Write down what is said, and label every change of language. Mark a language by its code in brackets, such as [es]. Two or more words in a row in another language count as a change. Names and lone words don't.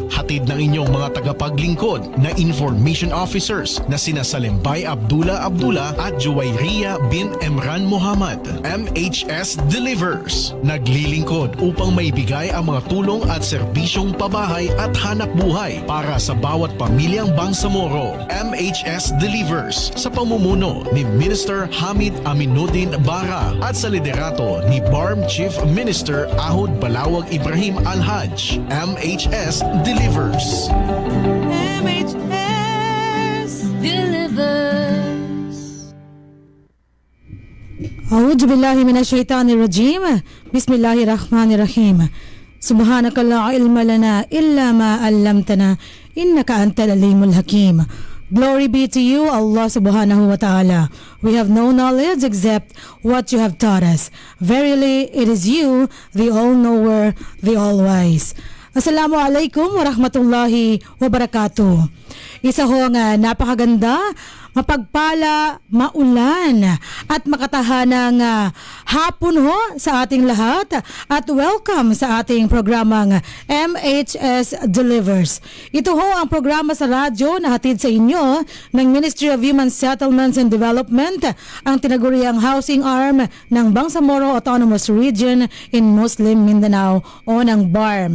[tl] Hatid ng inyong mga tagapaglingkod na [en] information officers [tl] na sina Salimbay Abdullah at Juwayriya bin Emran Muhammad. MHS Delivers, naglilingkod upang maibigay ang mga tulong at serbisyong pabahay at hanap buhay para sa bawat pamilyang Bangsamoro. MHS Delivers sa pamumuno ni Minister Hamid Aminuddin Bara at sa liderato ni BARM Chief Minister Ahud Balawag Ibrahim Al-Haj. MHS Delivers. MHS Delivers. [ar] أعوذ بالله من الشيطان الرجيم. بسم الله الرحمن الرحيم. سبحانك لا علم لنا إلا ما علمتنا إنك أنت العليم الحكيم. [en] Glory be to you, [ar] الله سبحانه وتعالى. [en] We have no knowledge except what you have taught us. Verily, it is you, the all-knower, the all-wise. [ar] السلام عليكم ورحمة الله وبركاته. [tl] Isa hong napakaganda, mapagpala, maulan at makatahanang hapon ho sa ating lahat at welcome sa ating programang MHS Delivers. Ito ho ang programa sa radyo na hatid sa inyo ng Ministry of Human Settlements and Development, ang tinaguriang [en] housing arm [tl] ng Bangsamoro Autonomous Region in Muslim Mindanao o ng BARM.